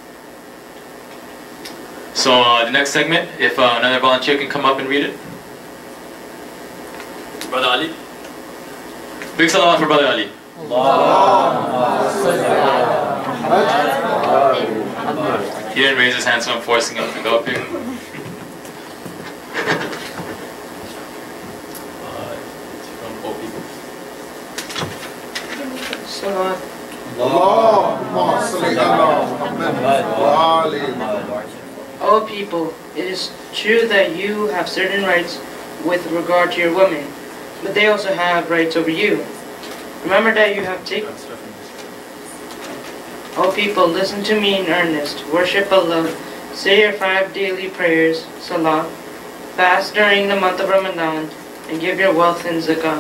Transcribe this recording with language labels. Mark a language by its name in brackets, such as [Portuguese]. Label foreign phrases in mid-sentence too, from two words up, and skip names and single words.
[English] So the next segment, if another volunteer can come up and read it. Brother Ali. Big salam for Brother Ali. He didn't raise his hand, so I'm forcing him to go up here. Salat. [Arabic] اللهم صل على محمد وآل. [English] O people, it is true that you have certain rights with regard to your women, but they also have rights over you. Remember that you have taken... O people, listen to me in earnest. Worship Allah. Say your 5 daily prayers, salah. Fast during the month of Ramadan, and give your wealth in zakat.